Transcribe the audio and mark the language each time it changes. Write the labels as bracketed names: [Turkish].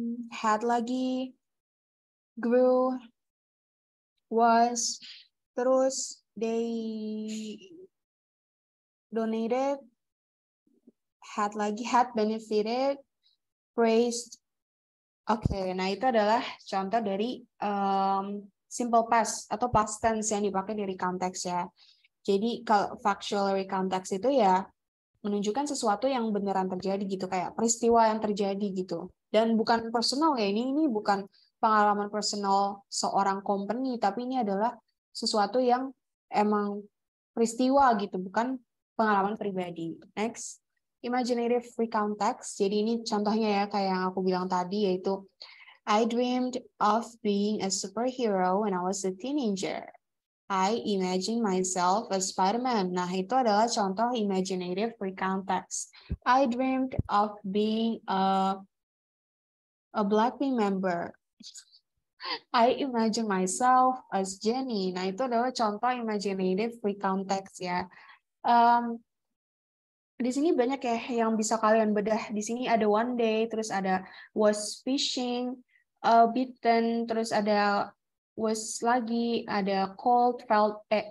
[English] had lagi, grew, was, terus they donated, had lagi, had benefited, praised. [Indonesian] Oke, nah itu adalah contoh dari simple past atau past tense yang dipakai dari konteks ya. Jadi kalau factual recount text itu ya menunjukkan sesuatu yang beneran terjadi gitu, kayak peristiwa yang terjadi gitu. Dan bukan personal ya, ini bukan pengalaman personal seorang company, tapi ini adalah sesuatu yang emang peristiwa gitu, bukan pengalaman pribadi. [English] Next, imaginative recount text. [Indonesian] Jadi ini contohnya ya kayak yang aku bilang tadi, yaitu [English] I dreamed of being a superhero when I was a teenager. I imagine myself as Spider-Man. [Indonesian] Nah, itu adalah contoh imaginative recount text. [English] I dreamed of being a Blackpink member. I imagine myself as Jennie. [Indonesian] Nah, itu adalah contoh imaginative recount text ya. Di sini banyak ya yang bisa kalian bedah. Di sini ada one day, terus ada was fishing, beaten, terus ada was lagi, ada cold, felt,